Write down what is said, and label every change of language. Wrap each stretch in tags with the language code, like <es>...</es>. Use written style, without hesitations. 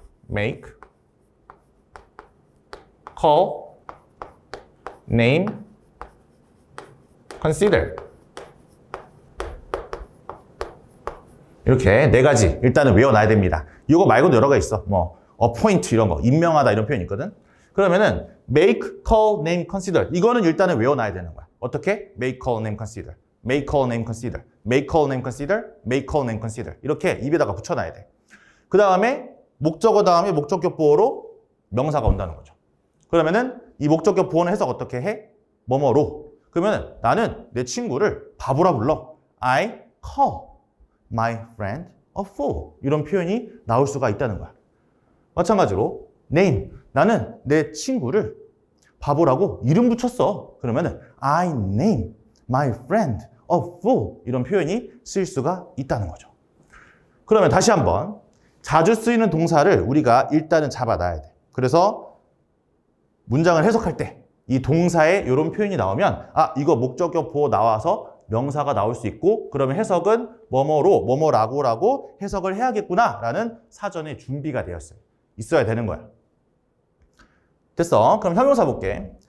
<en>make, call, name, consider.</en> <ko>이렇게 네 가지 일단은 외워놔야 됩니다. 이거 말고도 여러 가지 있어. 뭐 appoint 이런 거, 임명하다 이런 표현이 있거든?</ko> <en>그러면은 make, call, name, consider.</en> <ko>이거는 일단은 외워놔야 되는 거야.</ko> <en>어떻게? make, call, name, consider. make, call, name, consider. make, call, name, consider. make, call, name, consider.</en> <ko>이렇게 입에다가 붙여놔야 돼. 그 다음에 목적어 다음에 목적격 부호로 명사가 온다는 거죠. 그러면은 이 목적격 부호는 해석 어떻게 해? 뭐뭐로. 그러면은 나는 내 친구를 바보라 불러.</ko> <en>I call my friend a fool.</en> <ko>이런 표현이 나올 수가 있다는 거야. 마찬가지로 name. 나는 내 친구를 바보라고 이름 붙였어.</ko> <en>그러면은 I name my friend a fool.</en> <ko>이런 표현이 쓰일 수가 있다는 거죠. 그러면 다시 한번 자주 쓰이는 동사를 우리가 일단은 잡아놔야 돼. 그래서 문장을 해석할 때 이 동사에 이런 표현이 나오면 아, 이거 목적격 부호 나와서 명사가 나올 수 있고 그러면 해석은 뭐뭐로, 뭐뭐라고라고 해석을 해야겠구나라는 사전에 준비가 되었어요. 있어야 되는 거야. 됐어. 그럼 형용사 볼게.</ko>